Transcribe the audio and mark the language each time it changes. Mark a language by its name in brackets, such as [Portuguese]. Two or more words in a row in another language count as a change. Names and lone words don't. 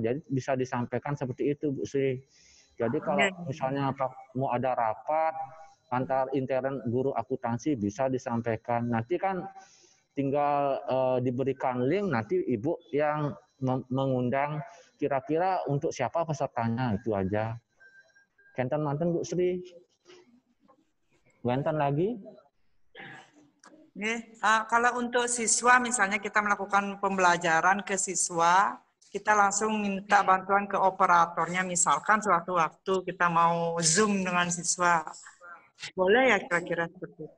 [Indonesian] Jadi bisa disampaikan seperti itu Bu Sri. Jadi kalau misalnya mau ada rapat antar intern guru akuntansi bisa disampaikan. Nanti kan tinggal diberikan link, nanti Ibu yang mengundang kira-kira untuk siapa pesertanya, itu aja. [Balinese] Kenten manten Bu Sri. Wenten lagi? [Indonesian] Kalau untuk siswa misalnya kita melakukan pembelajaran ke siswa, kita langsung minta bantuan ke operatornya, misalkan suatu waktu kita mau Zoom dengan siswa. Boleh ya kira-kira seperti itu?